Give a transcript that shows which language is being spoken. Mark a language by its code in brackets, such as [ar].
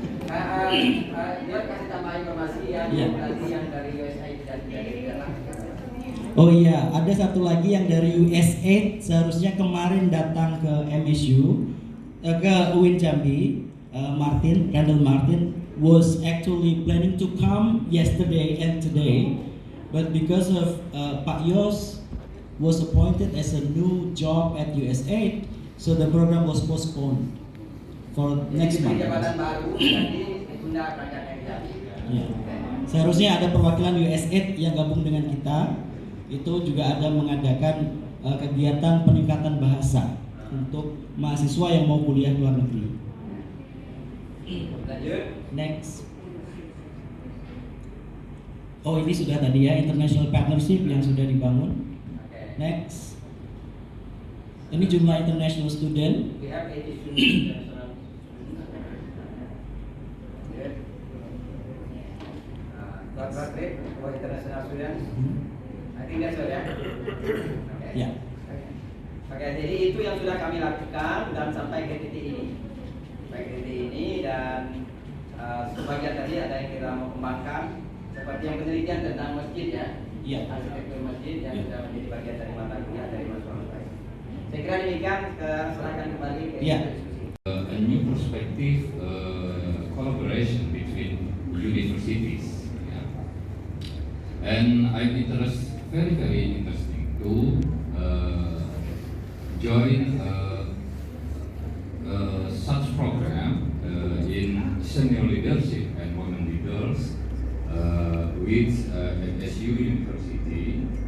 [id] Dia kasih tambah informasi yang lagi yang dari USAID dan dari Oh iya, ada satu lagi yang dari USAID seharusnya kemarin datang ke MSU, ke UIN Jambi. [en] Randall Martin was actually planning to come yesterday and today, but because of Pak Yos was appointed as a new job at USAID, so the program was postponed for next month. [id] Jabatan baru nanti ditunda berangkat Jambi. Ya. Seharusnya ada perwakilan USAID yang gabung dengan kita. Itu juga ada mengadakan kegiatan peningkatan bahasa untuk mahasiswa yang mau kuliah luar negeri. Lanjut. [en] Next. [id] Oh ini sudah tadi ya, [en] international partnership [id] yang sudah dibangun. Next. Ini jumlah international student. [en] We have 80 students. Directorate for international students. I think that's all ya. Okay. [id] Ya. Oke, jadi itu yang sudah kami lakukan dan sampai ke titik ini. Sampai ke titik ini dan sebagian tadi ada yang kita mau kembangkan seperti yang penelitian tentang masjid ya. Iya. Arsitektur masjid yang sudah menjadi bagian dari mata kuliah dari Mas Bayi. Saya kira demikian, serahkan kembali ke diskusi. [en] A new perspective collaboration between universities. And I'm very interesting to join such program in senior leadership and women leaders with SU University.